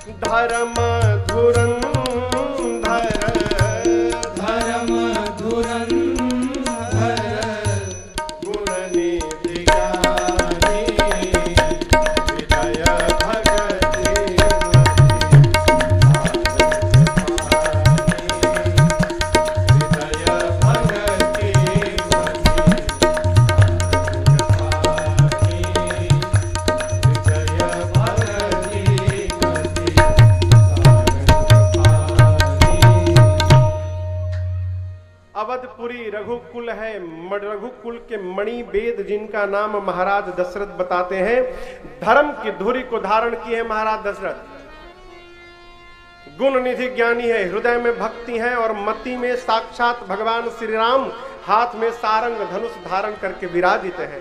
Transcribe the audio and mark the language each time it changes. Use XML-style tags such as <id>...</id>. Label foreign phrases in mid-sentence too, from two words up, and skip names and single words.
<hi>धर्म धुरंधर, धर्म धुरंधर, गुणनिधि ज्ञानी, हृदय भगति हृदय भगति अवधपुरी रघुकुल है। रघुकुल के मणि वेद जिनका नाम महाराज दशरथ बताते हैं। धर्म की धुरी को धारण किए हैं महाराज दशरथ। गुण निधि ज्ञानी है, हृदय में भक्ति है और मति में साक्षात भगवान श्री राम हाथ में सारंग धनुष धारण करके विराजित है।</hi>